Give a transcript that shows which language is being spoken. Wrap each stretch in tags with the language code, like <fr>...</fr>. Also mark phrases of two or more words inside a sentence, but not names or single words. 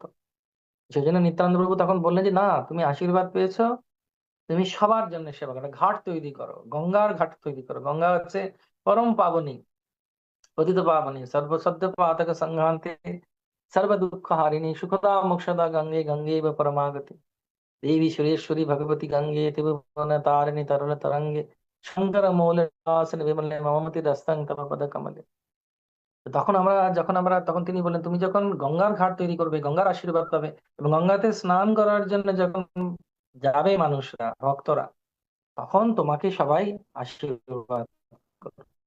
<bn>সেই জন্য নিত্যানন্দ প্রভু তখন বললেন যে না, তুমি আশীর্বাদ পেয়েছো, তুমি সবার জন্য সেবা করো, ঘাট তৈরি করো, গঙ্গার ঘাট তৈরি করো। গঙ্গা হচ্ছে</bn> <sa>পরম পাবনী, পতিত পাবনী, সর্বসদ্য পাতক সংঘান্তে, সর্ব দুঃখ হারিণী, সুখদা মোক্ষদা গঙ্গে গঙ্গে পরমাগতি। देवी सुरेश्वरी भगवती गंगे त्रिभुवन तारिणी तरुण तरंगे, শঙ্কর মৌলাসন বিমলে মমতি দস্তং তব পদ কমলে।</sa> <bn>তো তখন তিনি বললেন তুমি যখন গঙ্গার ঘাট তৈরি করবে, গঙ্গার আশীর্বাদ পাবে, এবং গঙ্গাতে স্নান করার জন্য যখন যাবে মানুষরা, ভক্তরা, তখন তোমাকে সবাই আশীর্বাদ করবে।</bn>